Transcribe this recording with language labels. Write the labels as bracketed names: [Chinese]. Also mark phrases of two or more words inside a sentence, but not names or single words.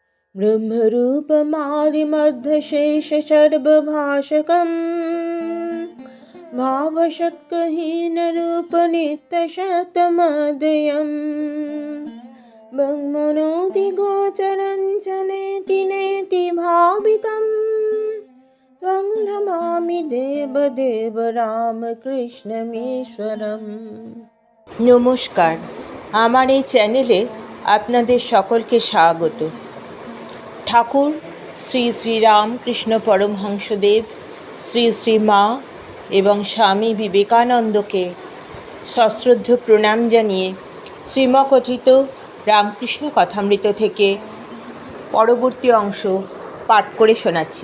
[Sanskrit] ब्रह्मरूपमादिमध्यशेषसर्वभाषकम् भावषट्कहीनरूपनित्यशतमदयम् ब्रह्मणोऽधिगोचरं च नेति नेति भावितं त्वं नमामि देवदेव রামকৃষ্ণমীশ্বরম। [Bangla] নমস্কার, আমার এই চ্যানেলে আপনাদের সকলকে স্বাগত। ঠাকুর শ্রী শ্রী রামকৃষ্ণ পরমহংসদেব, শ্রী শ্রী মা এবং স্বামী বিবেকানন্দকে সশ্রদ্ধ প্রণাম জানিয়ে শ্রীমকথিত রামকৃষ্ণ কথামৃত থেকে পরবর্তী অংশ পাঠ করে শোনাচ্ছি।